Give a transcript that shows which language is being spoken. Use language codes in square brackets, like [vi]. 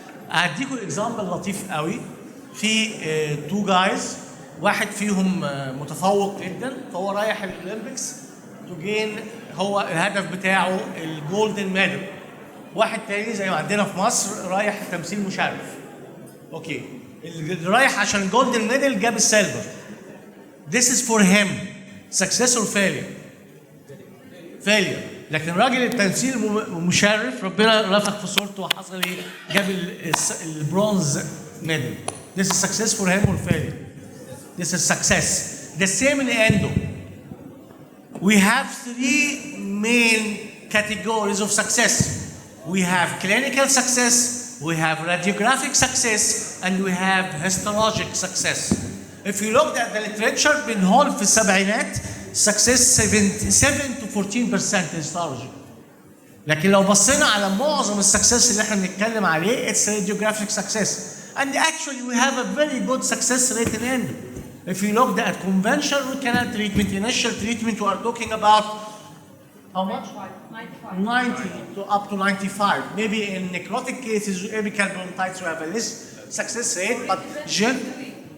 [ar] فهديكم اكزامبل لطيف قوي. في تو جايز، واحد فيهم متفوق جدا فهو رايح الاولمبيكس تو جين، هو الهدف بتاعه الجولدن ميدال. واحد تاني زي ما عندنا في مصر رايح تمثيل مشرف. اوكي، اللي رايح عشان الجولدن ميدال جاب السيلفر. [en] This is for him success or failure. failure. [ar] لكن راجل التمثيل مشرف ربنا رفق في صورته وحصل ايه؟ جاب البرونز ميدال. [en] This is success for him or failure. This is success. The same in endo. We have 3 main categories of success. We have clinical success, we have radiographic success, and we have histologic success. If you look at the literature [ar] بنقول في السبعينات [en] success 7 to 14% histology. [ar] لكن لو بصينا على معظم السكسس اللي احنا بنتكلم عليه [en] it's radiographic success. And actually we have a very good success rate in endo. If you look at conventional root canal treatment, initial treatment, we are talking about how much? 90 to up to 95. Maybe in necrotic cases, apical bronchitis, we have a less success rate, but generally.